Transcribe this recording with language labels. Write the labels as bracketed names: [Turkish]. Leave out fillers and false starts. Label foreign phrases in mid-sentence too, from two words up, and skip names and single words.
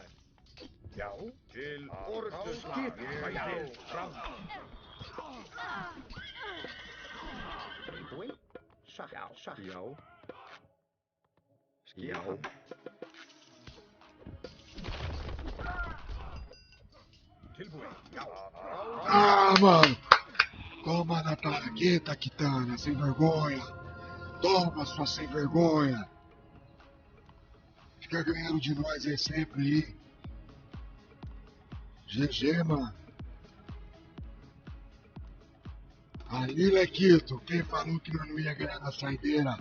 [Icelandic] Já, til orrustuslag. Sækið fram. Tilbúin. Já. Já. Tilbúin. Já. [Portuguese] Ah, mano! Toma na talagueta, Kitana, sem vergonha! Toma, sua sem vergonha! Fica ganhando de nós aí sempre aí. GG, mano. Ali, Lequito, quem falou que nós não ia ganhar na saideira?